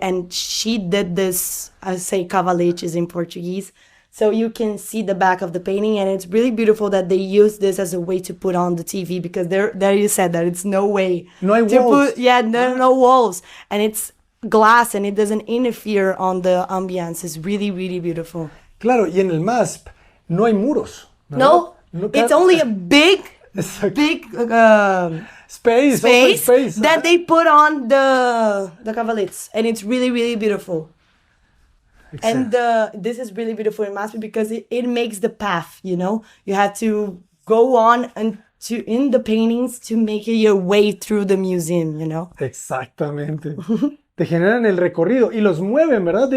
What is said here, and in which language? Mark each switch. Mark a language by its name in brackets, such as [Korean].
[English] And she did this, I say cavaletes in Portuguese, so you can see the back of the painting, and it's really beautiful that they use this as a way to put on the TV, because there you said that it's no way [Spanish] No hay [English] to walls. there are no walls, and it's glass and it doesn't interfere on the ambience. It's really, really beautiful. [Spanish] Claro, y en el MASP no hay muros. [English] No, it's only a big [Spanish] Exacto. [English] space Open space. that they put on the cavaletes, and it's really, really beautiful. And this is really beautiful in Maspi because it makes the path, you know. You have to go on and in the paintings to make your way through the museum, you know. [Spanish] Exactamente. Te generan el recorrido y los mueven, ¿verdad?